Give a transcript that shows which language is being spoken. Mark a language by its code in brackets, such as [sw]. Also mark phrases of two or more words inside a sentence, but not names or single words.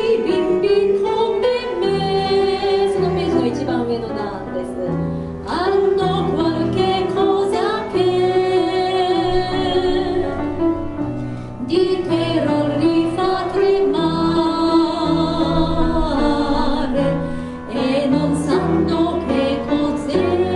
[ja] ビンビコメメ、そのページの一番上の段です。 [it] Hanno qualche cosa che di terror li fa tremare e non sanno che cos'è.